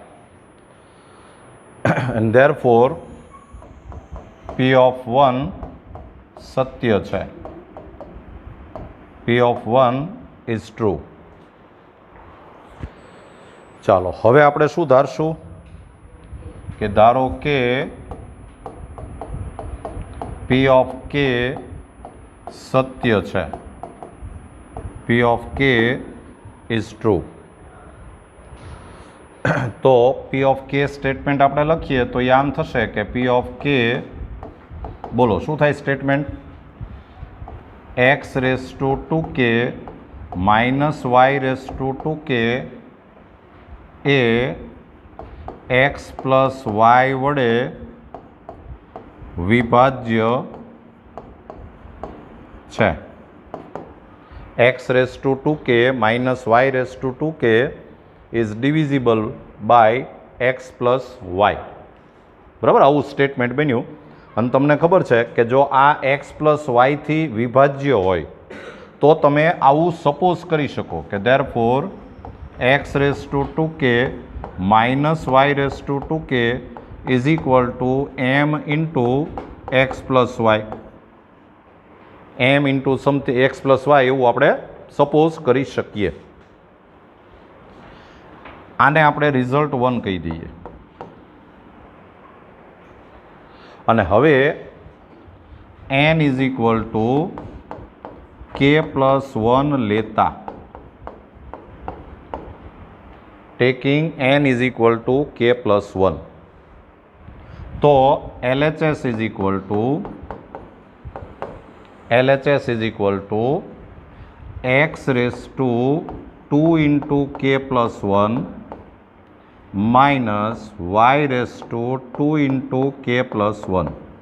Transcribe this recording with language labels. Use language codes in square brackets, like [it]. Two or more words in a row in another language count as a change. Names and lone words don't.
[en] and therefore p of 1 [gu] સત્ય છે, [en] p of 1 is true। [gu] ચાલો હવે આપણે શું ધારશું કે ધારો કે [en] p of k [gu] સત્ય છે, [en] p of k is true। [gu] તો [en] p of k [gu] સ્ટેટમેન્ટ આપણે લખીએ તો એ આમ થશે કે [en] p of k, [gu] બોલો શું થાય સ્ટેટમેન્ટ? x⁻² k -y⁻² k એ x + y વડે વિભાજ્ય છે। [en] x⁻² k -y⁻² k is divisible by x + y, બરાબર? [gu] આવું સ્ટેટમેન્ટ બન્યું અને તમને ખબર છે કે જો આ x + y થી વિભાજ્ય હોય તો તમે આવું સપોઝ કરી શકો કે [en] therefore x⁻² k -y⁻² k is equal to m into x + y, m into something x + y [gu] એવું આપણે સપોઝ કરી શકીએ। આને આપણે રિઝલ્ટ 1 કહી દઈએ અને હવે n = k + 1 લેતા ટેકિંગ n = k + 1 તો LHS = x⁻² k + 1 -y⁻² k + 1।